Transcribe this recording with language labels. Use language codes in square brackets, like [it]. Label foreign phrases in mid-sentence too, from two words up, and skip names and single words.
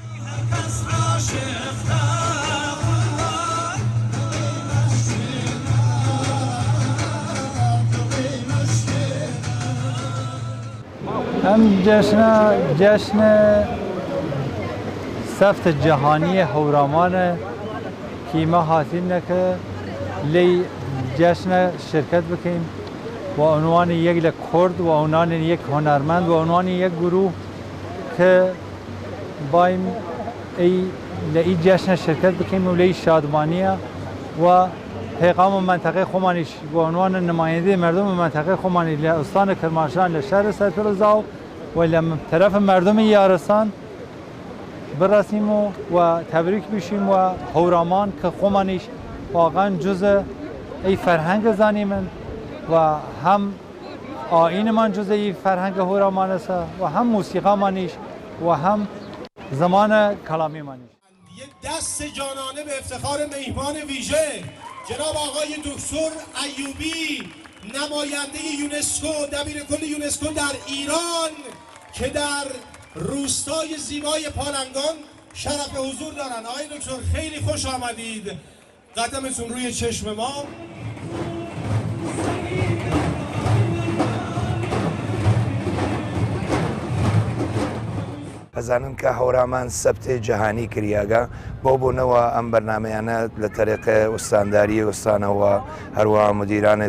[ckb] ئەم جەشنە سەفتە جەهانیە هەورامانە کیمە هاتینەکە لی جەشنە شرکت بکەین و عنوانی یەک لە کورد و عنوانی یەک هۆنەرمەند و عنوانی یەک گروه کە بایم لە ئی جەشنە شرکت بکەین و لی شادمانیە و پیغام منطقه خۆمانیش بۆ عنوان نمایندەی مردم منطقه خۆمانی لە ئوستانە کرماشان لە شارە سەرفرزاو و لە طرف مردمی یارستان برسیم و تبریک بشیم و هەورامان کە خۆمانیش واقعا جزء ای فرهنگ زانیمن [fa] و هم آیینمان جزء ای فرهنگ هەورامان است [ckb] و هم موسیقامانیش و هم زمان کلامیمانیش. [fa] یک دست جانانه به افتخار میهمان ویژه جناب آقای دکتر ایوبی نماینده یونسکو دبیر کل یونسکو در ایران که در روستای زیبای پالنگان شرف حضور دارند. آقای دکتر خیلی خوش آمدید، قدمتون روی چشم ما. [ckb] ئەزانم کە هەورامان سەبتێ جەهانی کریاگە بۆ بوونەوە ئەم بەرنمەیانە لە تەریقە ئوستانداری ئوستانەوە هەروەها مدیرانە